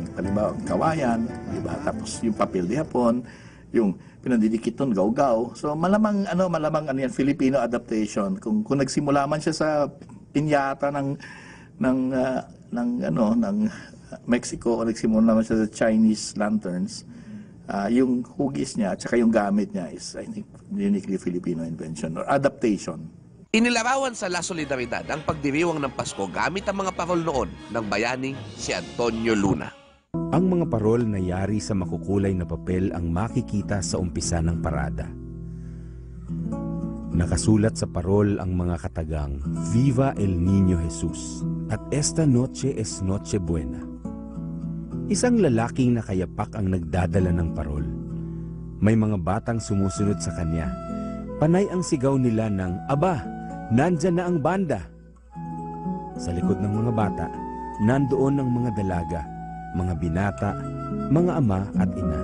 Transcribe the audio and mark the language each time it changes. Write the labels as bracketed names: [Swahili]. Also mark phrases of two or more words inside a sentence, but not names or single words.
[Filipino] Halimbawa, kawayan, diba? Tapos yung papel di hapon, yung pinadidikit nun, gaw-gaw. So malamang yan, [English] Filipino adaptation. [Filipino] Kung nagsimula man siya sa pinyata ng Mexico o nagsimula naman siya sa [English] Chinese lanterns, [Filipino] yung hugis niya at saka yung gamit niya is, [English] I think, uniquely Filipino invention or adaptation. [Filipino] Inilarawan sa La Solidaridad ang pagdiriwang ng Pasko gamit ang mga parol noon ng bayaning si Antonio Luna. Ang mga parol na yari sa makukulay na papel ang makikita sa umpisa ng parada. Nakasulat sa parol ang mga katagang [Spanish] Viva el Niño Jesus [Filipino] at [Spanish] Esta noche es noche buena. [Filipino] Isang lalaking nakayapak ang nagdadala ng parol. May mga batang sumusunod sa kanya. Panay ang sigaw nila ng, "Aba, nandyan na ang banda!" Sa likod ng mga bata, nandoon ang mga dalaga, mga binata, mga ama at ina.